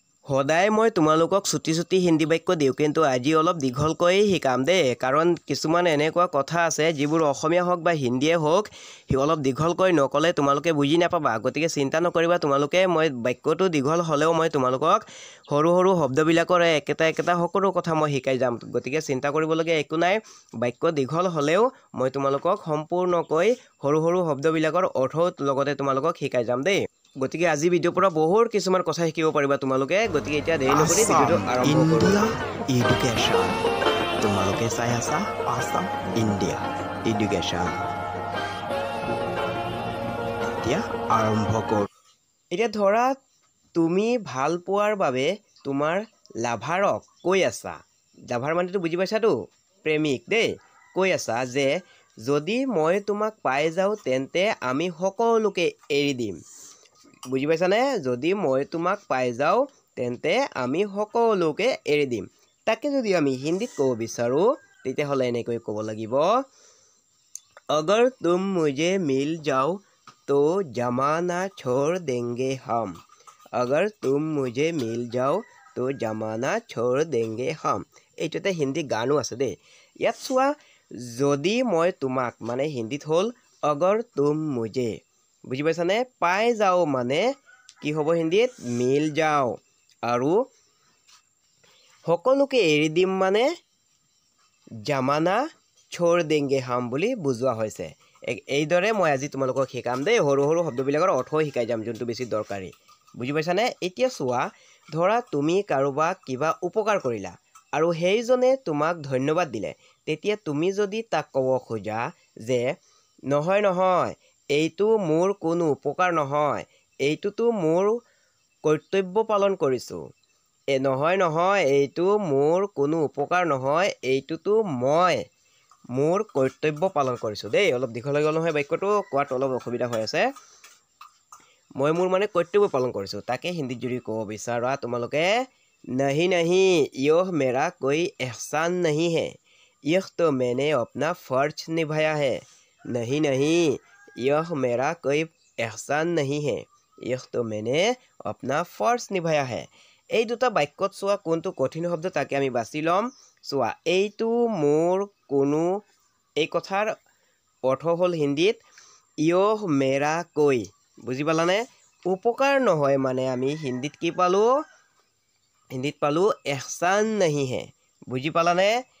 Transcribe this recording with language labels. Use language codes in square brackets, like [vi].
[as] সদায় মই তোমালোকক ছুটি হিন্দী বাক্য দিওঁ, কিন্তু আজি অলপ দীঘলকৈ শিকাম দেই। কাৰণ কিছুমান এনেকুৱা কথা আছে যিবোৰ অসমীয়া হওক বা হিন্দীয়ে হওক অলপ দীঘলকৈ নক'লে তোমালোকে বুজি নাপাবা। গতিকে চিন্তা নকৰিবা তোমালোকে, মই বাক্যটো দীঘল হ'লেও মই তোমালোকক সৰু সৰু শব্দবিলাকৰ একেটা সকলো কথা মই শিকাই যাম। গতিকে চিন্তা কৰিবলগীয়া একো নাই। বাক্য দীঘল হ'লেও মই তোমালোকক সম্পূৰ্ণকৈ সৰু সৰু শব্দবিলাকৰ অৰ্থও লগতে তোমালোকক শিকাই যাম দেই। গতিকে আজি ভিডিঅ'ৰ পৰা বহুত কিছুমান কথা শিকিব পাৰিবা তোমালোকে। গতিকে এতিয়া দেৰি নকৰি ভিডিঅ'টো আৰম্ভ কৰোঁ। এডুকেশ্যন তোমালোকে চাই আছা আছাম ইণ্ডিয়া এডুকেশ্যন। এতিয়া আৰম্ভ কৰোঁ। এতিয়া ধৰা তুমি ভাল পোৱাৰ বাবে তোমাৰ লাভাৰক কৈ আছা, লাভাৰ মানেতো বুজি পাইছাতো, প্ৰেমিক দেই, কৈ আছা যে যদি মই তোমাক পাই যাওঁ তেন্তে আমি সকলোকে এৰি দিম। বুজি পাইছানে? যদি মই তোমাক পাই যাওঁ তেন্তে আমি সকলোকে এৰি দিম। তাকে যদি আমি হিন্দীত ক'ব বিচাৰোঁ তেতিয়াহ'লে এনেকৈ ক'ব লাগিব, [hi] अगर तुम मुझे मिल जाओ तो जमाना छोड़ देंगे हम। अगर तुम मुझे मिल जाओ तो जमाना छोड़ देंगे हम। [as] এইটো এটা হিন্দী গানো আছে দেই। ইয়াত চোৱা, যদি মই তোমাক মানে হিন্দীত হ'ল [hi] अगर तुम मुझे, [as] বুজি পাইছানে? পাই যাওঁ মানে কি হ'ব হিন্দীত? মিল যাওঁ। আৰু সকলোকে এৰি দিম মানে জামানা [hi] छोड़ देंगे हम [as] বুলি বুজোৱা হৈছে। এইদৰে মই আজি তোমালোকক শিকাম দেই। সৰু সৰু শব্দবিলাকৰ অৰ্থও শিকাই যাম, যোনটো বেছি দৰকাৰী। বুজি পাইছানে? এতিয়া চোৱা, ধৰা তুমি কাৰোবাক কিবা উপকাৰ কৰিলা আৰু সেইজনে তোমাক ধন্যবাদ দিলে। তেতিয়া তুমি যদি তাক ক'ব খোজা যে নহয় নহয়, এইটো মোৰ কোনো উপকাৰ নহয়, এইটোতো মোৰ কৰ্তব্য পালন কৰিছোঁ। নহয় নহয়, এইটো মোৰ কোনো উপকাৰ নহয়, এইটোতো মই মোৰ কৰ্তব্য পালন কৰিছোঁ দেই। অলপ দীঘল হৈ গ'ল নহয় বাক্যটো, কোৱাত অলপ অসুবিধা হৈ আছে। মই মোৰ মানে কৰ্তব্য পালন কৰিছোঁ। তাকে হিন্দীত যদি ক'ব বিচাৰা তোমালোকে, [hi] नहीं नहीं यह मेरा कोई एहसान नहीं है, यह तो मैंने अपना फर्ज निभाया है। [as] नहीं नहीं यह मेरा कोई एहसान नहीं है, यह तो मैंने अपना फर्ज निभाया है। এই দুটা বাক্যত চোৱা কোনটো কঠিন শব্দ তাকে আমি বাছি ল'ম। চোৱা, এইটো মোৰ কোনো, এই কথাৰ অৰ্থ হ'ল হিন্দীত ইয়হ মেৰা কৈ। বুজি পালানে? উপকাৰ নহয় মানে আমি হিন্দীত কি পালোঁ? হিন্দীত পালোঁ এহচান নাহি হে। বুজি পালানে?